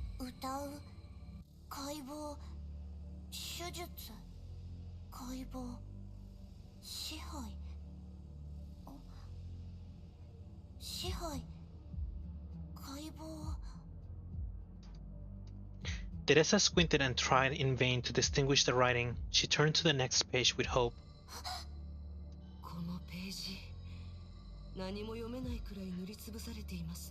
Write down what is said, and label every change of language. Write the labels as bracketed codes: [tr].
[ja] 歌う、解剖、手術、解剖、支配、支配、解剖。 [en] Teresa squinted and tried in vain to distinguish the writing. She turned to the next page with hope. [ja] このページ、何も読めないくらい塗りつぶされています。